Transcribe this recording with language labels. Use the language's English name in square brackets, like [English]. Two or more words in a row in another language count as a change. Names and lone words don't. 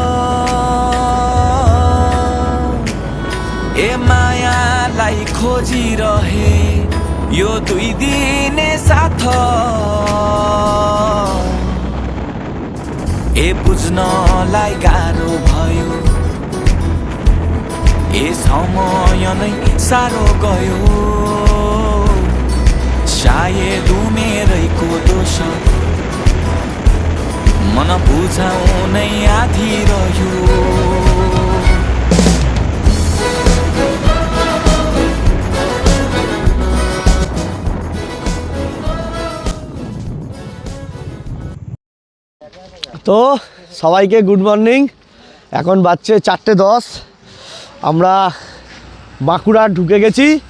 [Nepali] ए मायालाई खोजिरहे यो 2 दिने साथ ए बुझ्नलाई गाह्रो भयो ए समय नै साह्रो गयो सायद उमेरैको दोष मन बुझाउनै आधी रह्यो [Bangla] তো সবাইকে [English] good morning. [Bangla] এখন বাজছে 4:10। আমরা বাঁকুড়া ঢুকে গেছি।